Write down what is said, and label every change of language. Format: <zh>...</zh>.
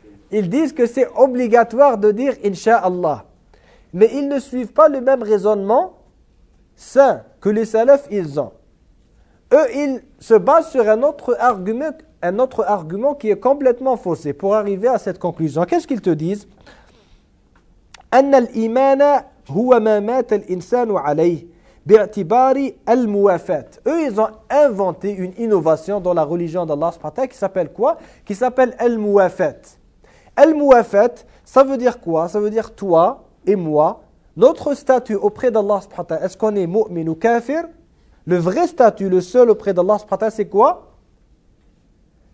<fr>Ils disent que c'est obligatoire de dire Inch'Allah. Mais ils ne suivent pas le même raisonnement sain que les salafs, ils ont. eux, ils se basent sur un autre argument qui est complètement faussé pour arriver à cette conclusion. Qu'est-ce qu'ils te disent ?</fr> <ar>أن الإيمان هو ما مات الإنسان عليه باعتبار الموافاة.</ar> <fr>Eux, ils ont inventé une innovation dans la religion d'Allah</fr> <ar>subhanahu wa ta'ala</ar> <fr>qui s'appelle quoi ? Qui s'appelle الموافاة. الموافاة, ça veut dire quoi ? Ça veut dire toi et moi, notre statut auprès d'Allah</fr> <ar>subhanahu wa ta'ala.</ar> <fr>Est-ce qu'on est mu'min ou kafir ? Le vrai statut, le seul auprès d'Allah</fr> <ar>subhanahu wa ta'ala,</ar> <fr>c'est quoi ?</fr>